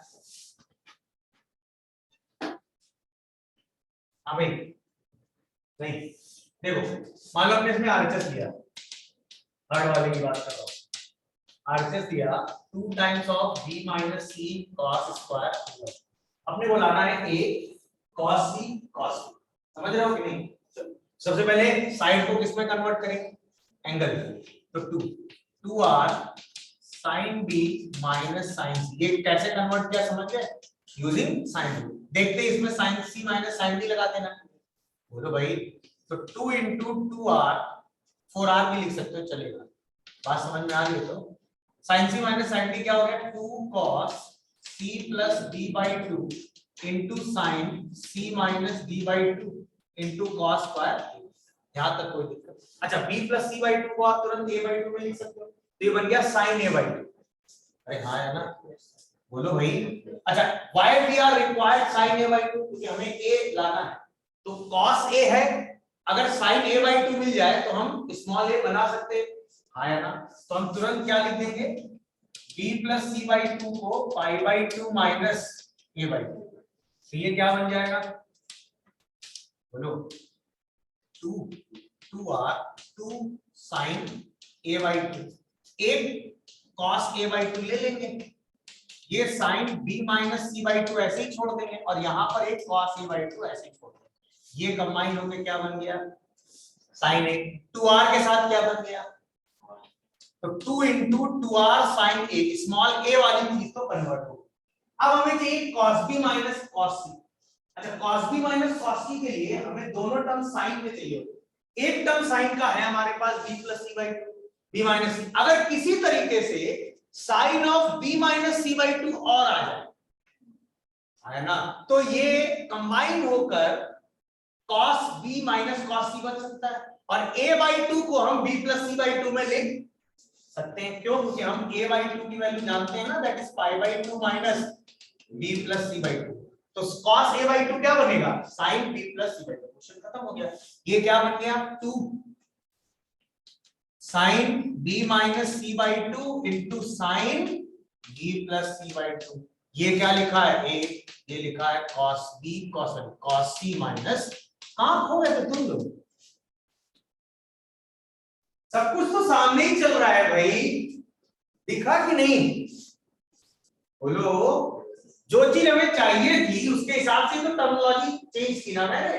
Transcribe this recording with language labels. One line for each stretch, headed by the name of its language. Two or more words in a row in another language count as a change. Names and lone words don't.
Hindi: हाँ भाई नहीं, देखो मान लो हमने इसमें आरएचएस लिया, थर्ड वाले की बात कर रहा हूँ, आरएचएस दिया 2
English: times of
Hindi: b - c cos स्क्वायर, अपने को लाना है a cos c cos b, समझ रहे हो कि नहीं? सबसे पहले साइड को किसमें कन्वर्ट करेंगे? एंगल। तो 2r sin b - sin c, ये कैसे कन्वर्ट किया समझ गए?
English: using sin rule.
Hindi: देखते हैं इसमें sin c - sin d लगा देना, बोलो भाई। तो 2 × 2r, 4r भी लिख सकते हो चलेगा, बात समझ में आ रही है? तो sin c - sin d क्या हो गया? 2 cos c + b/2 into sin c - d/2 into cos स्क्वायर, यहां तक कोई दिक्कत? अच्छा, b + c/2 को आप तुरंत a/2 में लिख सकते हो, तो ये बन गया sin a/2। अरे हाँ है ना, बोलो भाई। अच्छा,
English: why we are required sin a/2?
Hindi: क्योंकि हमें a लाना है, तो cos a है, अगर sin a/2 मिल जाए तो हम स्मॉल a बना सकते हैं, हाँ है ना? तो हम तुरंत क्या लिख देंगे? b + c/2 को π/2 - a/2, तो ये क्या बन जाएगा? बोलो 2r 2 sin a/2, एक cos a/2 ले लेंगे, ये sin b - c/2 ऐसे ही छोड़ देंगे और यहाँ पर एक cos a/2 ऐसे ही छोड़ देंगे, ये कंबाइन होके क्या बन गया? sin a। 2r के साथ क्या बन गया? तो 2 × 2r sin a, स्मॉल a वाली चीज तो कन्वर्ट हो। अब हमें चाहिए cos b - cos c। अच्छा, cos b - cos c के लिए हमें दोनों टर्म साइन में चाहिए, एक टर्म साइन का है हमारे पास b + c/2, b - c, अगर किसी तरीके से
English: sine of
Hindi: b - c/2 और आ जाए, है ना, तो ये कंबाइन होकर cos b - cos c बन सकता है, और a/2 को हम b + c/2 में लिख सकते हैं। क्यों? क्योंकि हम a/2 की वैल्यू जानते हैं ना,
English: that is
Hindi: π/2 - b + c/2, तो cos a/2 क्या बनेगा? sin b + c/2। क्वेश्चन खत्म हो गया। ये क्या बन गया? 2 sin b - c/2 into sin b + c/2, ये क्या लिखा है? a, ये लिखा है cos b cos c माइनस, कहां खो गए थे तुम लोग? सब कुछ तो सामने ही चल रहा है भाई, दिखा कि नहीं? बोलो, जो चीज हमें चाहिए थी उसके हिसाब से तो
English: terminology change
Hindi: की ना मैंने।